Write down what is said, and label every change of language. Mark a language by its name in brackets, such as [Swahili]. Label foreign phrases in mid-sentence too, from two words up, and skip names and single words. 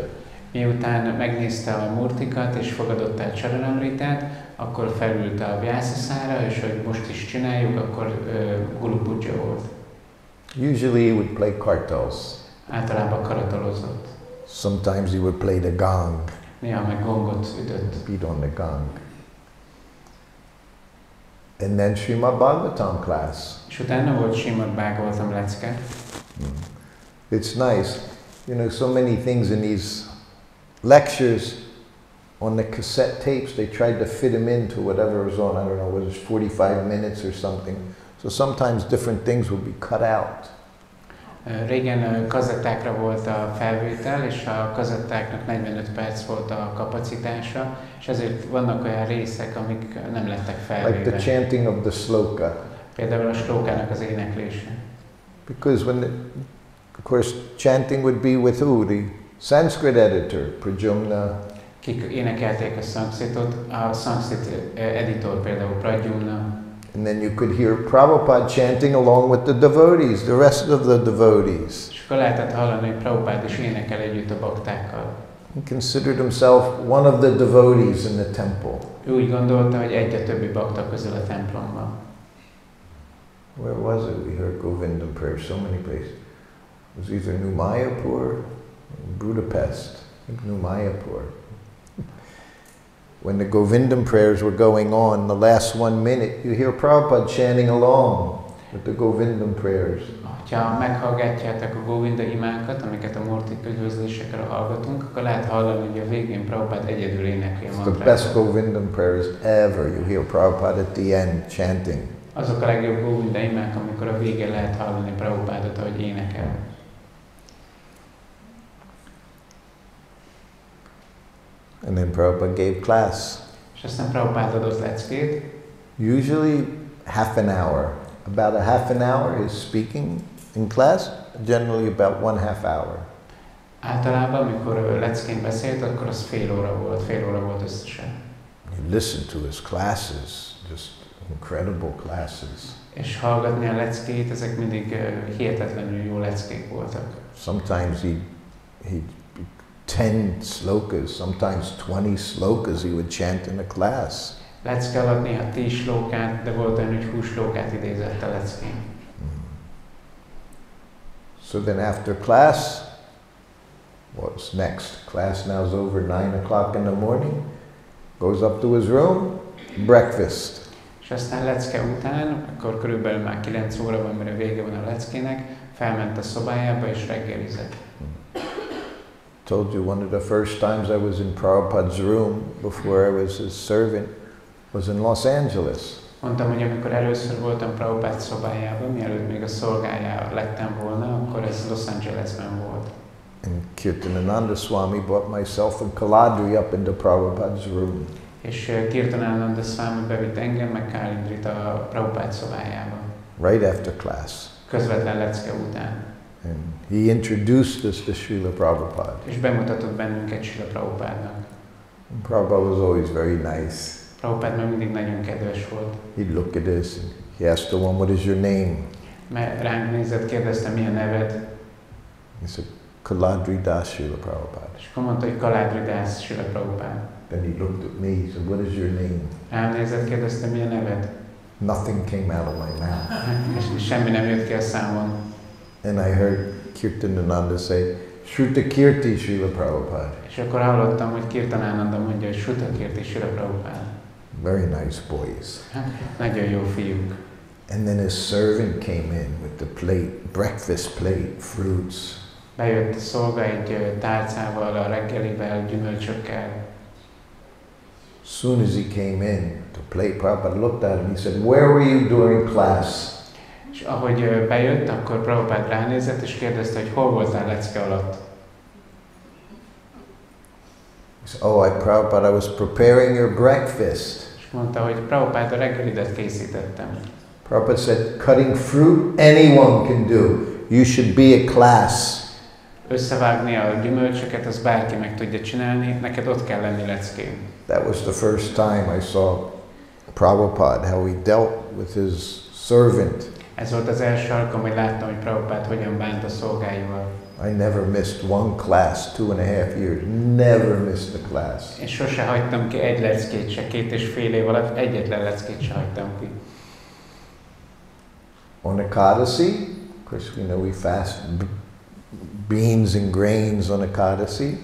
[Hungarian] Miután megnézte a Murtikat és fogadott el Charanamritát, akkor felült a Vyasasára, és hogy most is csináljuk, akkor Guru Puja volt. [English] Usually he would play kartals. [Hungarian] Általában karatalozott. [English] Sometimes he would play the gong. [Hungarian] Néha meg gongot ütött. [English] Beat on the gong. And then Srimad Bhagavatam class. [Hungarian] És utána volt Srimad Bhagavatam lecke. [English] It's nice. You know, so many things in these lectures on the cassette tapes, they tried to fit them into whatever was on, I don't know, was it 45 minutes or something. So sometimes different things would be cut out. [Hungarian] Régen kazettákra volt a felvétel, és a kazettáknak 45 perc volt a kapacitása, és ezért vannak olyan részek, amik nem lettek felvéve. [English] Like the chanting of the sloka. [Hungarian] Például a slókának az éneklése. [English] Because of course, chanting would be with who? The Sanskrit editor, Pradyumna. [Hungarian] Kik énekelték a szanszkritot? A szanszkrit editor például Pradyumna. [English] And then you could hear Prabhupada chanting along with the devotees, the rest of the devotees. [Hungarian] És akkor lehetett hallani, hogy Prabhupada is énekel együtt a baktákkal. [English] He considered himself one of the devotees in the temple. [Hungarian] Ő úgy gondolta, hogy egy a többi bakta közül a templomban. [English] Where was it? We heard Govindam prayer so many places. It was either New Mayapur or Budapest. I think New Mayapur. When the Govindam prayers were going on, the last 1 minute, you hear Prabhupada chanting along with the Govindam prayers. [Hungarian] Ha meghallgatjátok a Govinda imákat, amiket a Murtik üdvözlésekre hallgatunk, akkor lehet hallani, hogy a végén Prabhupada egyedül énekli a mantrát. [English] It's the best Govindam prayers ever. You hear Prabhupada at the end chanting. [Hungarian] Azok a legjobb Govinda imák, amikor a végén lehet hallani Prabhupadot, ahogy énekel. [English] And then Prabhupada gave class. [Hungarian] És aztán Prabhupada adott leckét. [English] Usually half an hour. About a half an hour is speaking in class, generally about 1/2 hour. [Hungarian] Általában, amikor leckén beszélt, akkor az fél óra volt összesen. [English] You listen to his classes, just incredible classes. [Hungarian] És hallgatni a leckét, ezek mindig hihetetlenül jó leckék voltak. [English] Sometimes he 10 slokas, sometimes 20 slokas he would chant in a class. [Hungarian] Lecke alatt néha 10 slókát, de volt olyan, hogy 20 slókát idézett a leckén. [English] So then after class, what's next? Class now is over 9 o'clock in the morning, goes up to his room, breakfast. [Hungarian] És aztán lecke után, akkor körülbelül már 9 óra van, mire vége van a leckének, felment a szobájába és reggelizett. [English] Told you one of the first times I was in Prabhupada's room before I was his servant was in Los Angeles. [Hungarian] Mondtam, hogy amikor először voltam Prabhupada szobájában, mielőtt még a szolgája lettem volna, akkor ez Los Angelesben volt. [English] And Kirtanananda Swami brought myself and Kaladri up into Prabhupada's room. [Hungarian] És Kirtanananda Swami bevitt engem, meg Kalindrit a Prabhupada szobájába. [English] Right after class. [Hungarian] Közvetlen lecke után. [English] And he introduced us to Srila Prabhupada. [Hungarian] És bemutatott bennünket Srila Prabhupádnak. [English] Prabhupada was always very nice. [Hungarian] Prabhupada meg mindig nagyon kedves volt. [English] He'd look at us and he asked the one, what is your name? [Hungarian] Mert ránk nézett, kérdezte, mi a neved? [English] He said, Kaladri Das Srila Prabhupada. [Hungarian] És akkor mondta, hogy Kaladri Das Srila Prabhupada. [English] Then he looked at me, he said, what is your name? [Hungarian] Rám nézett, kérdezte, mi a neved? [English] Nothing came out of my mouth. [Hungarian] És semmi nem jött ki a számon. [English] And I heard Kirtanananda say, Srutakirti Srila Prabhupada. [Hungarian] És akkor hallottam, hogy Kirtanánanda mondja, hogy Srutakirti Srila Prabhupada. [English] Very nice boys. [Hungarian] Nagyon jó fiúk. [English] And then his servant came in with the plate, breakfast plate, fruits. [Hungarian] Bejött a szolga egy tálcával, a reggelivel, gyümölcsökkel. [English] Soon as he came in, the plate, Prabhupada looked at him, he said, "Where were you during class?" [Hungarian] És ahogy bejött, akkor Prabhupada ránézett, és kérdezte, hogy hol voltál lecke alatt. [English] He said, "Oh, Prabhupada, I was preparing your breakfast." [Hungarian] És mondta, hogy Prabhupada, a reggelidet készítettem. [English] Prabhupada said, "Cutting fruit, anyone can do. You should be a class." [Hungarian] Összevágni a gyümölcsöket, az bárki meg tudja csinálni, neked ott kell lenni leckén. [English] That was the first time I saw Prabhupada, how he dealt with his servant. [Hungarian] Ez volt az első alkalom, hogy láttam, hogy Prabhupada hogyan bánt a szolgáival. [English] I never missed one class, 2.5 years. Never missed a class. [Hungarian] És sose hagytam ki egy leckét se, 2,5 év alatt egyetlen leckét se hagytam ki. [English] On Ekadasi, of course, we fast beans and grains on Ekadasi.